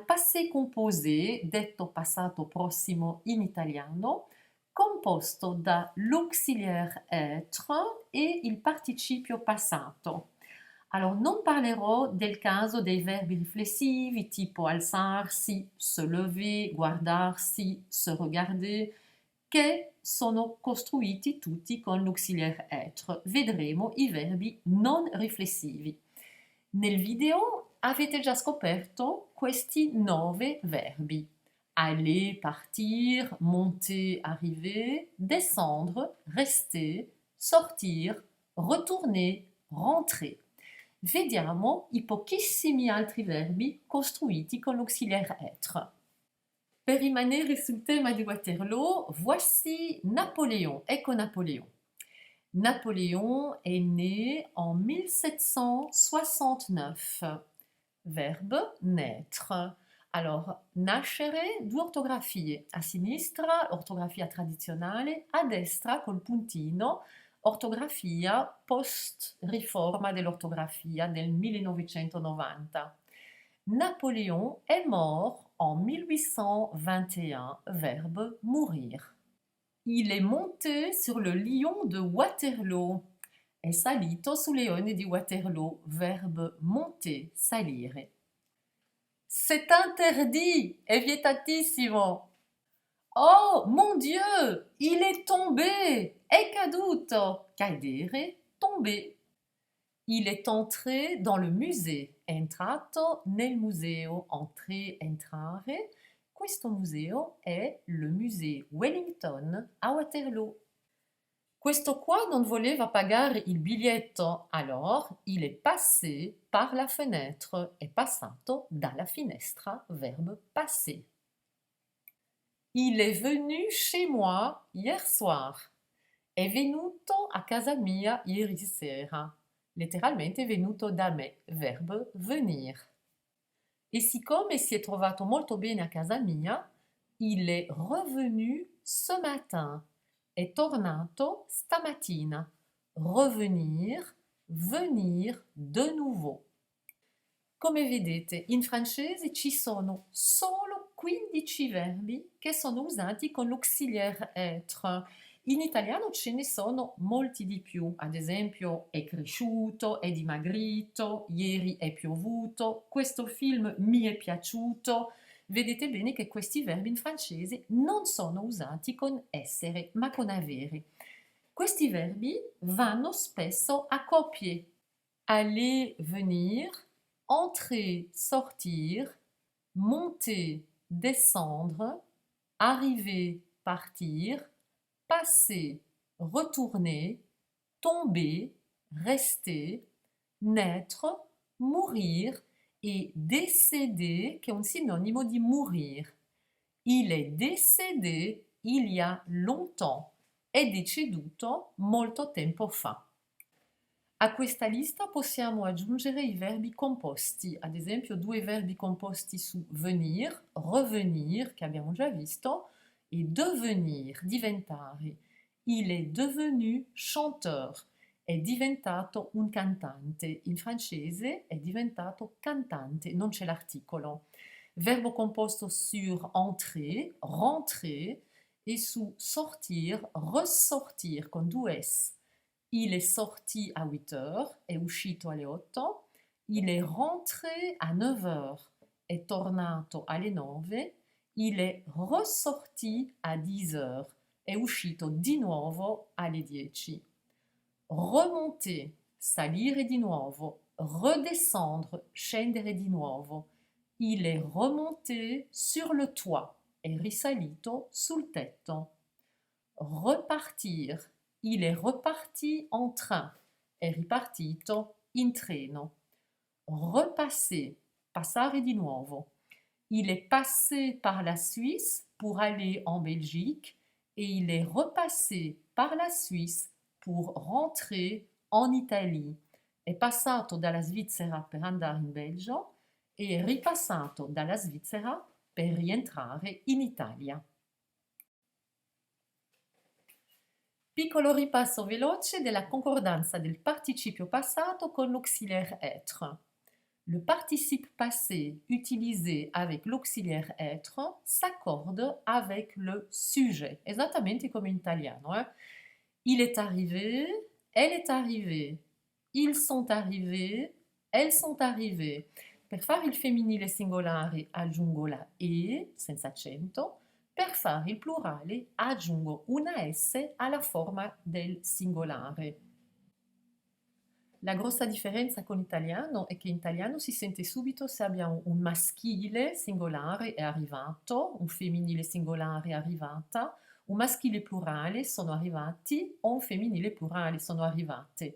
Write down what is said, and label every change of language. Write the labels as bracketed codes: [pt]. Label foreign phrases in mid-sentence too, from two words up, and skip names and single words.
[fr] passé composé, [it] detto passato prossimo in italiano, composto da [fr] l'auxiliaire être [it] e il participio passato. Alors, non parlerò del caso dei verbi riflessivi tipo alzarsi, [fr] se lever, [it] guardarsi, [fr] se regarder, [it] che sono costruiti tutti con [fr] l'auxiliaire être. [it] Vedremo i verbi non riflessivi. Nel video avete già scoperto questi 9 verbi. [fr] Aller, partir, monter, arriver, descendre, rester, sortir, retourner, rentrer. [it] Vediamo i pochissimi altri verbi costruiti con [fr] l'ausiliaire être. [it] Per rimanere sul tema di Waterloo, [fr] voici Napoléon. [it] Ecco Napoléon. [fr] Napoléon est né en 1769. Verbe naître. Alors, [it] nascere, due ortografie. A sinistra, ortografia tradizionale, a destra, col puntino, ortografia post-riforma dell'ortografia del 1990. [fr] Napoléon est mort en 1821. Verbe mourir. Il est monté sur le lion de Waterloo. [it] È salito sul leone di Waterloo. [fr] Verbe monter, salire. C'est interdit, [it] è vietatissimo. [fr] Oh mon Dieu, il est tombé, [it] è caduto, cadere, [fr] tomber. Il est entré dans le musée, [it] è entrato nel museo, entrer, entrare. Questo museo è il musée Wellington a Waterloo. Questo qua non voleva pagare il biglietto, [fr] alors il est passé par la fenêtre, [it] è passato dalla finestra, [fr] verbe passer. Il est venu chez moi hier soir. [it] È venuto a casa mia ieri sera. Letteralmente è venuto da me, [fr] verbe venir. [it] E siccome si è trovato molto bene a casa mia, [fr] il est revenu ce matin. [it] È tornato stamattina. [fr] Revenir, venir de nouveau. [it] Come vedete, in francese ci sono solo 15 verbi che sono usati con [fr] l'auxiliaire être. [it] In italiano ce ne sono molti di più, ad esempio è cresciuto, è dimagrito, ieri è piovuto, questo film mi è piaciuto. Vedete bene che questi verbi in francese non sono usati con essere, ma con avere. Questi verbi vanno spesso a coppie. [fr] Aller, venir, entrer, sortir, monter, descendre, arriver, partir, passer, retourner, tomber, rester, naître, mourir e décéder, [it] che è un sinonimo di [fr] mourir. Il est décédé il y a longtemps. [it] È deceduto molto tempo fa. A questa lista possiamo aggiungere i verbi composti, ad esempio 2 verbi composti su venir, revenir, che abbiamo già visto, e devenir, diventare. [fr] Il est devenu chanteur. [it] è diventato un cantante. In francese è diventato cantante, non c'è l'articolo. Verbo composto [fr] sur entrer, rentrer, et [it] su [fr] sortir, ressortir [it] con due S. [fr] Il est sorti à 8 heures, [it] è uscito alle 8. [fr] Il est rentré à 9 heures, [it] è tornato alle 9. [fr] Il est ressorti à 10 heures, [it] è uscito di nuovo alle 10. Remonter, salire di nuovo. Redescendre, scendere di nuovo. [fr] Il est remonté sur le toit, [it] è risalito sul tetto. [fr] Repartir, il est reparti en train, [it] è ripartito in treno. Repasser, passare di nuovo. [fr] Il est passé par la Suisse pour aller en Belgique et il est repassé par la Suisse pour rentrer en Italie. [it] È passato dalla Svizzera per andare in Belgio e è ripassato dalla Svizzera per rientrare in Italia. Piccolo ripasso veloce della concordanza del participio passato con [fr] l'auxiliaire être. Le participe passé utilisé avec l'auxiliaire être s'accorde avec le sujet, [it] esattamente come in italiano. [fr] Il est arrivé, elle est arrivée, ils sont arrivés, elles sont arrivées. [it] Per fare il femminile singolare aggiungo la E senza accento, per fare il plurale aggiungo una S alla forma del singolare. La grossa differenza con l'italiano è che in italiano si sente subito se abbiamo un maschile singolare è arrivato, un femminile singolare è arrivata, un maschile plurale sono arrivati o un femminile plurale sono arrivate.